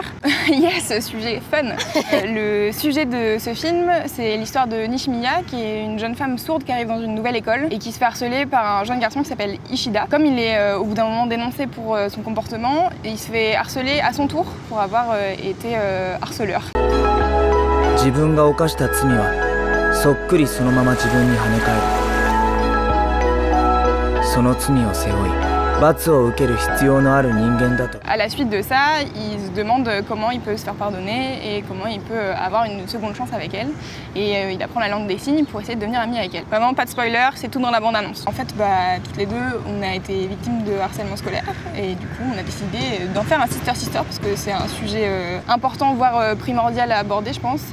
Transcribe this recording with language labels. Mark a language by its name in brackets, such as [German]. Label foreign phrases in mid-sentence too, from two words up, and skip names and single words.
[French] Yes, sujet fun. Le sujet de ce film, c'est l'histoire de Nishimiya, qui est une jeune femme sourde qui arrive dans une nouvelle école et qui se fait harceler par un jeune garçon qui s'appelle Ishida. Comme il est au bout d'un moment dénoncé pour son comportement, il se fait harceler à son tour pour avoir été harceleur. [Japanese] 自分が犯した罪はそっくりそのまま自分に跳ね返る。その罪を背負い罰を受ける必要のある人間だと。 [French] À la suite de ça, il se demande comment il peut se faire pardonner et comment il peut avoir une seconde chance avec elle. Et il apprend la langue des signes pour essayer de devenir ami avec elle. Vraiment pas de spoiler, c'est tout dans la bande-annonce. En fait, toutes les deux, on a été victimes de harcèlement scolaire et du coup, on a décidé d'en faire un Sister Sister parce que c'est un sujet important, voire primordial à aborder, je pense.